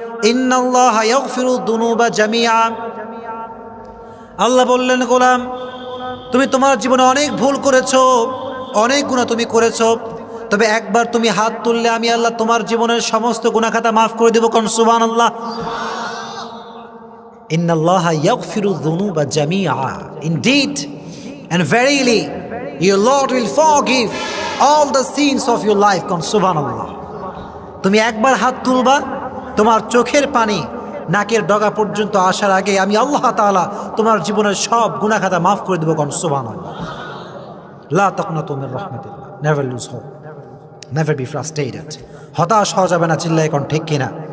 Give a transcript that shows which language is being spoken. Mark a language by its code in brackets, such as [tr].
[ar] ইন্নাল্লাহা ইয়াগফিরু যুনুবা জামিআ, [bn] আল্লাহ বললেন গোলাম তুমি তোমার জীবনে অনেক ভুল করেছো, অনেক গুনাহ তুমি করেছো, তবে একবার তুমি হাত তুললে আমি আল্লাহ তোমার জীবনের সমস্ত গুনাহ খাতা মাফ করে দেব, কোন সুবহানাল্লাহ। [ar] ইন্নাল্লাহা ইয়াগফিরু যুনুবা জামিআ, [en] indeed and verily your Lord will forgive all the sins of your life, [bn] কোন সুবহানাল্লাহ। তুমি একবার হাত তুলবা, তোমার চোখের পানি নাকের ডগা পর্যন্ত আসার আগে আমি আল্লাহ তাআলা তোমার জীবনের সব গুনাহ খাতা মাফ করে দেব, কোন সুবহানাল্লাহ। [ar] লা তাকনাতু মির রাহমাতিল্লাহ, [en] never lose hope, never be frustrated, [bn] হতাশ হওয়া যাবে না, চিল্লায় কোন ঠিক কিনা?